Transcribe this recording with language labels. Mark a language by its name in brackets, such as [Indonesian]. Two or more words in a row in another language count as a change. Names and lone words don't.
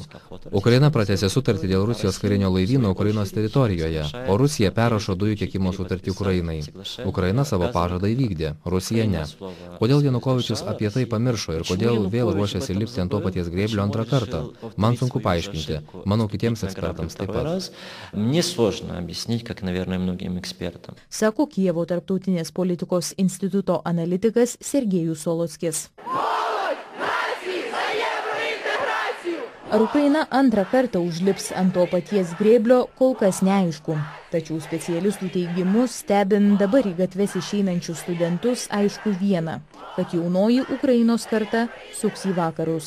[Lithuanian] Ukraina pratęsė sutartį dėl Rusijos karinio laivyno Ukrainos teritorijoje, o Rusija perrašo dujų tiekimo sutartį Ukrainai. Ukraina savo pažadą įvykdė, Rusija ne. Kodėl Janukovičius apie tai pamiršo ir kodėl vėl ruošiasi lipti ant to paties grėblio antrą kartą? Man sunku paaiškinti. Manau, kitiems ekspertams taip pat. [Russian] Мне сложно объяснить, как, наверное, многим экспертам. [Lithuanian] Sako Kijevo tarptautinės politikos instituto analitikas Sergejus Solockis. Ar Ukraina antrą kartą užlips ant to paties grėblio, kol kas neaišku. Tačiau specialistų teigimu, stebint dabar į gatves išeinančius studentus, aišku viena, kad jaunoji Ukrainos karta suks į vakarus.